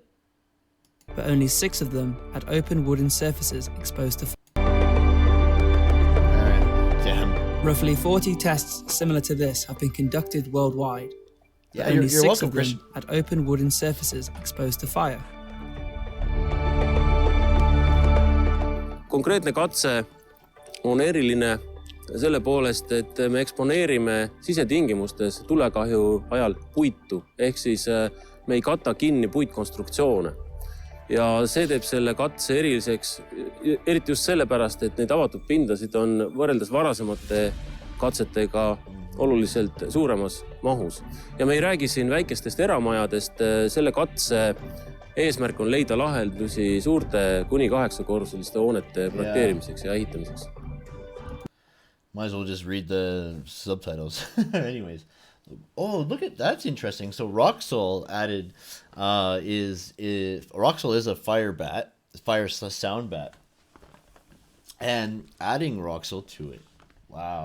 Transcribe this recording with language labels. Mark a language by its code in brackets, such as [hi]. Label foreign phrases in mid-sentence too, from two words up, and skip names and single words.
[en] But only 6 of them had open wooden surfaces exposed to fire. Alright, damn. Roughly 40 tests similar to this have been conducted worldwide. Yeah, but only you're 6 welcome, of them Christian. had open wooden surfaces exposed to fire. [et] Konkreetne katse on eriline selle poolest, et me eksponeerime sisetingimustes tulekahju ajal puitu, ehk siis me ei kata kinni puitkonstruktsioone. Ja see teeb selle katse eriliseks, eriti just sellepärast, et neid avatud pindasid on võrreldes varasemate katsetega oluliselt suuremas mahus. Ja me ei räägi siin väikestest eramajadest, selle katse eesmärk on leida lahendusi suurte kuni 8-korruseliste hoonete projekteerimiseks ja ehitamiseks. [en] Might as well just read the subtitles. Anyways. Oh, look at that's interesting. So Roxol added Roxol is a fire sound bat. And adding Roxol to it. Wow.